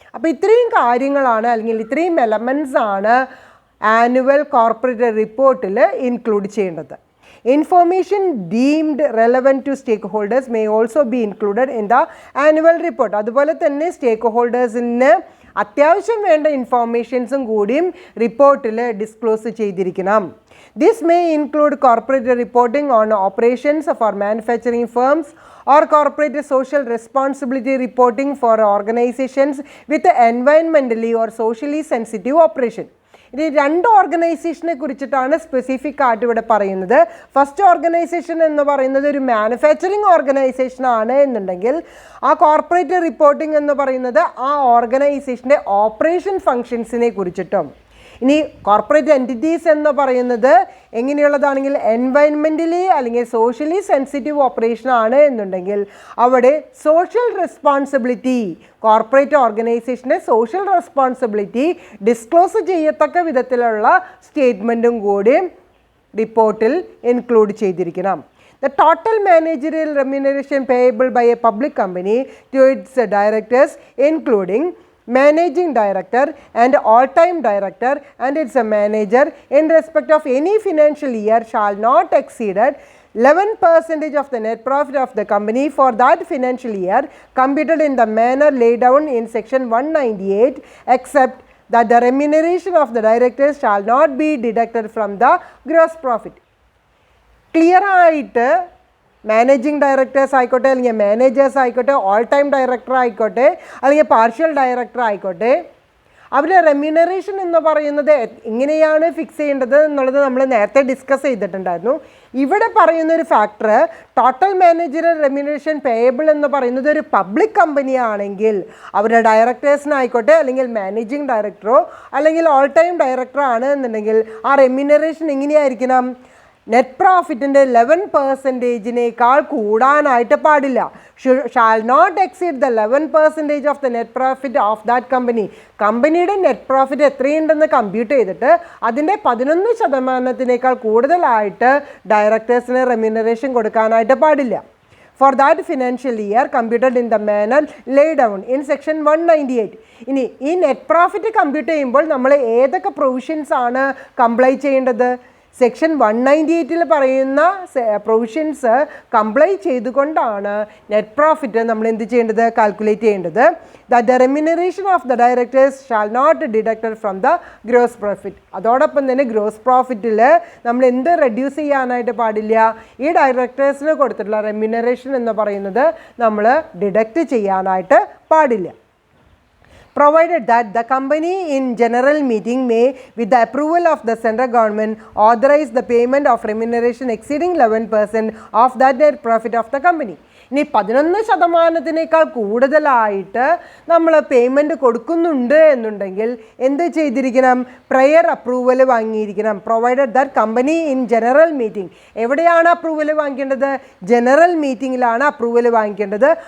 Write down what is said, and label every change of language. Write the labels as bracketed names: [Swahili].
[Malayalam] അപ്പോൾ ഇത്രയും കാര്യങ്ങളാണ് അല്ലെങ്കിൽ ഇത്രയും എലമെൻറ്റ്സ് ആണ് ആനുവൽ കോർപ്പറേറ്റ് റിപ്പോർട്ടിൽ ഇൻക്ലൂഡ് ചെയ്യേണ്ടത്. [English] Information deemed relevant to stakeholders may also be included in the annual report. [Malayalam] അതുപോലെ തന്നെ സ്റ്റേക്ക് ഹോൾഡേഴ്സിന് അത്യാവശ്യം വേണ്ട ഇൻഫോർമേഷൻസും കൂടിയും റിപ്പോർട്ടിൽ ഡിസ്ക്ലോസ് ചെയ്തിരിക്കണം. [English] This may include corporate reporting on operations for manufacturing firms or corporate social responsibility reporting for organizations with environmentally or socially sensitive operation. [Malayalam] ഇത് രണ്ട് ഓർഗനൈസേഷനെ കുറിച്ചിട്ടാണ് സ്പെസിഫിക് ആയിട്ട് ഇവിടെ പറയുന്നത്. ഫസ്റ്റ് ഓർഗനൈസേഷൻ എന്ന് പറയുന്നത് ഒരു മാനുഫാക്ചറിങ് ഓർഗനൈസേഷൻ ആണ് എന്നുണ്ടെങ്കിൽ ആ കോർപ്പറേറ്റ് റിപ്പോർട്ടിംഗ് എന്ന് പറയുന്നത് ആ ഓർഗനൈസേഷൻ്റെ ഓപ്പറേഷൻ ഫങ്ഷൻസിനെ കുറിച്ചിട്ടും. ഇനി കോർപ്പറേറ്റ് എൻറ്റിറ്റീസ് എന്ന് പറയുന്നത് എങ്ങനെയുള്ളതാണെങ്കിൽ എൻവയൺമെൻ്റലി അല്ലെങ്കിൽ സോഷ്യലി സെൻസിറ്റീവ് ഓപ്പറേഷൻ ആണ് എന്നുണ്ടെങ്കിൽ അവിടെ social responsibility, corporate ഓർഗനൈസേഷൻ്റെ social responsibility disclose ചെയ്യത്തക്ക വിധത്തിലുള്ള സ്റ്റേറ്റ്മെൻറ്റും കൂടി റിപ്പോർട്ടിൽ ഇൻക്ലൂഡ് ചെയ്തിരിക്കണം. [English] The total managerial remuneration payable by a public company to its directors, including managing director and all-time director and its manager in respect of any financial year shall not exceed 11% of the net profit of the company for that financial year, computed in the manner laid down in section 198, except that the remuneration of the directors shall not be deducted from the gross profit. [Malayalam] Clear ആയിട്ട് managing directors ആയിക്കോട്ടെ അല്ലെങ്കിൽ managers ആയിക്കോട്ടെ all time director ആയിക്കോട്ടെ അല്ലെങ്കിൽ partial director ആയിക്കോട്ടെ അവരുടെ remuneration എന്ന് പറയുന്നത് എങ്ങനെയാണ് ഫിക്സ് ചെയ്യേണ്ടത് എന്നുള്ളത് നമ്മൾ നേരത്തെ ഡിസ്കസ് ചെയ്തിട്ടുണ്ടായിരുന്നു. ഇവിടെ പറയുന്ന ഒരു factor total managerial remuneration payable എന്ന് പറയുന്നത് ഒരു പബ്ലിക് കമ്പനി ആണെങ്കിൽ അവരുടെ ഡയറക്ടേഴ്സിനായിക്കോട്ടെ അല്ലെങ്കിൽ മാനേജിങ് ഡയറക്ടറോ അല്ലെങ്കിൽ ഓൾ ടൈം ഡയറക്ടറോ ആണ് എന്നുണ്ടെങ്കിൽ ആ റെമ്യൂണറേഷൻ എങ്ങനെയായിരിക്കണം? നെറ്റ് പ്രോഫിറ്റിൻ്റെ 11%-നേക്കാൾ കൂടാനായിട്ട് പാടില്ല. [English] Shall not exceed the 11% of the net profit of that company. [Malayalam] കമ്പനിയുടെ നെറ്റ് പ്രോഫിറ്റ് എത്രയുണ്ടെന്ന് കമ്പ്യൂട്ട് ചെയ്തിട്ട് അതിൻ്റെ 11%-നേക്കാൾ കൂടുതലായിട്ട് ഡയറക്ടേഴ്സിന് റെമ്യൂണറേഷൻ കൊടുക്കാനായിട്ട് പാടില്ല. [English] For that financial year computed in the manner laid down in section 198. [Malayalam] ഇനി ഈ നെറ്റ് പ്രോഫിറ്റ് കമ്പ്യൂട്ട് ചെയ്യുമ്പോൾ നമ്മൾ ഏതൊക്കെ പ്രൊവിഷൻസ് ആണ് കംപ്ലൈ ചെയ്യേണ്ടത്? സെക്ഷൻ 198 പറയുന്ന പ്രൊവിഷൻസ് കംപ്ലൈ ചെയ്തുകൊണ്ടാണ് നെറ്റ് പ്രോഫിറ്റ് നമ്മൾ എന്ത് ചെയ്യേണ്ടത്? കാൽക്കുലേറ്റ് ചെയ്യേണ്ടത്. [English] The remuneration of the directors shall not deducted from the gross profit. [Malayalam] അതോടൊപ്പം തന്നെ ഗ്രോസ് പ്രോഫിറ്റിൽ നമ്മൾ എന്ത് റെഡ്യൂസ് ചെയ്യാനായിട്ട് പാടില്ല? ഈ ഡയറക്ടേഴ്സിന് കൊടുത്തിട്ടുള്ള റെമ്യൂണറേഷൻ എന്ന് പറയുന്നത് നമ്മൾ ഡിഡക്റ്റ് ചെയ്യാനായിട്ട് പാടില്ല. [English] Provided that the company in general meeting may, with the approval of the central government, authorize the payment of remuneration exceeding 11% of that net profit of the company. [Malayalam] ഇനി 11%-നേക്കാൾ കൂടുതലായിട്ട് നമ്മൾ പേയ്മെൻറ്റ് കൊടുക്കുന്നുണ്ട് എന്നുണ്ടെങ്കിൽ എന്ത് ചെയ്തിരിക്കണം? Prior approval വാങ്ങിയിരിക്കണം. [English] Provided that company in general meeting. [Malayalam] എവിടെയാണ് approval വാങ്ങിക്കേണ്ടത്? General മീറ്റിങ്ങിലാണ് approval വാങ്ങിക്കേണ്ടത്.